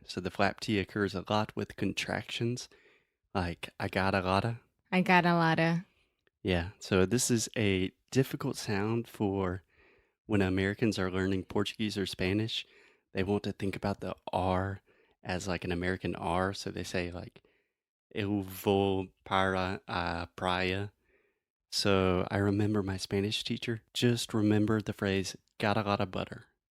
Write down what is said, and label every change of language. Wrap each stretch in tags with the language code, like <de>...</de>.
<en>So the flap T occurs a lot with contractions, like I got a lotta. I got a lot of... Yeah. So this is a difficult sound for when Americans are learning Portuguese or Spanish. They want to think about the R as like an American R. So they say like</en> <pt>eu vou para a praia.</pt> <en>So I remember my Spanish teacher just remembered the phrase got a lot of butter.</en>